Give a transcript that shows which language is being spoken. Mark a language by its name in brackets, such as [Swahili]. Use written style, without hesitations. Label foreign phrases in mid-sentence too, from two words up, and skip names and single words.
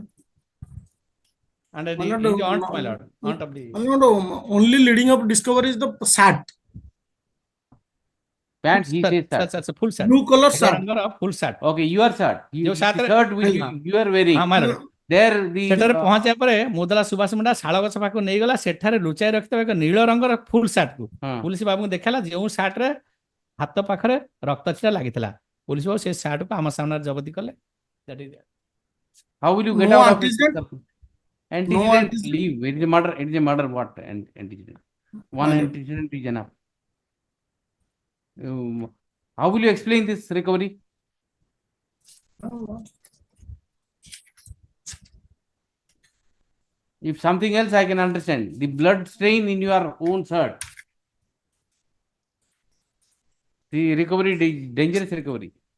[English] And the aunt, my lord. Aunt of the. Only leading up discovery is the shirt. Pant, he says shirt. That's a full shirt. Blue color shirt. Full shirt. Okay, your shirt. Your shirt which you are wearing. My lord. There the [Odia] ସେଠାରେ ପହଞ୍ଚିବା ପରେ ମୁଦଲା ସୁଭାଷ ମୁଣ୍ଡା ଶାଳ ଗଛ ପାଖକୁ ନେଇଗଲା, ସେଠାରେ ଲୁଚାଇ ରଖିଥିବା ଏକ ନୀଳ ରଙ୍ଗର ଫୁଲ ସାର୍ଟକୁ ପୁଲିସ ବାବୁଙ୍କୁ ଦେଖାଲା, ଯେଉଁ ସାର୍ଟରେ ହାତ ପାଖରେ ରକ୍ତ ଛିଟା ଲାଗିଥିଲା। ପୁଲିସ ବାବୁ ସେ ସାର୍ଟକୁ ଆମ ସାମ୍ନାରେ ଜବତ କଲେ। [English] How will you get No out of antecedent? it? No Antecedent, antecedent? leave. It is a murder. It is a murder. What antecedent? One My lord. antecedent is enough. How will you explain this recovery? If something else I can understand, the blood stain in your own shirt, the recovery, dangerous recovery.